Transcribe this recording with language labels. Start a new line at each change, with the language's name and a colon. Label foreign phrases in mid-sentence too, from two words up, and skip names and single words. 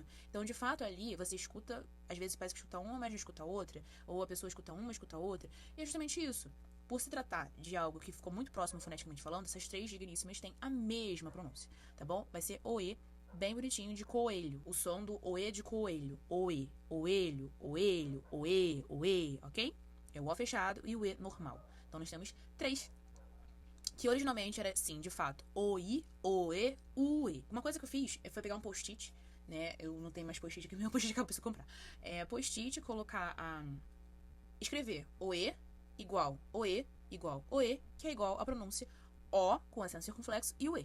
Portuguese: Então, de fato, ali você escuta, às vezes parece que escuta uma, mas não escuta outra, ou a pessoa escuta uma, escuta outra. E é justamente isso. Por se tratar de algo que ficou muito próximo foneticamente falando, essas 3 digníssimas têm a mesma pronúncia, tá bom? Vai ser OE bem bonitinho de coelho. O som do oê de coelho. Oê, oelho, oelho, oê, oê, ok? É o O fechado e o E normal. Então, nós temos 3. Que originalmente era, sim, de fato, oi, oê, ue. Uma coisa que eu fiz foi pegar um post-it, né? Eu não tenho mais post-it aqui, meu post-it que eu preciso comprar. Post-it, colocar escrever oê igual oê, que é igual a pronúncia O com acento circunflexo e o E.